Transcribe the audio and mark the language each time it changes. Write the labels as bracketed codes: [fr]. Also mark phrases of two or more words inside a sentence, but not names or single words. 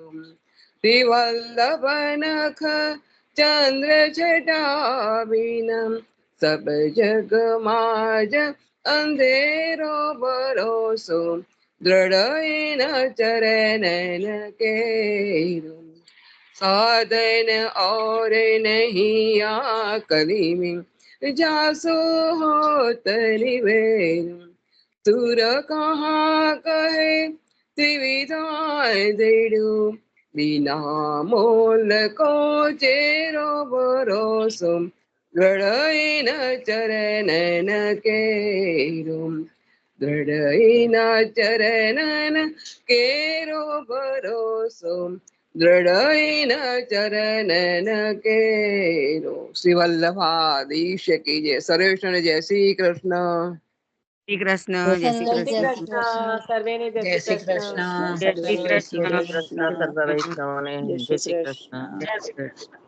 [hi] श्री वल्लभ नख चंद्र छटावीनम, सब जग माज अंधेरो भरोसो, द्रढ चरण केरो. साधन और नहीं आकली में, जासो होत निवेद। सुर कहाँ कहे त्रिविधा देडू, बिना मोल को चेरो भरोसो, दृढ़ चरण केरो. दृढ़ चरण केरो भरोसो, दृढ़ चरण केरो. श्री वल्लभाधीश की जय. सर्वेश्वर जय श्री कृष्ण. [gu] શ્રી કૃષ્ણ. જય શ્રી જય શ્રી કૃષ્ણ. કૃષ્ણ. સર્વેને જય શ્રી કૃષ્ણ. જય શ્રી કૃષ્ણ. કૃષ્ણ સર્વ વૈષ્ણવોને જય શ્રી કૃષ્ણ. જય શ્રી કૃષ્ણ.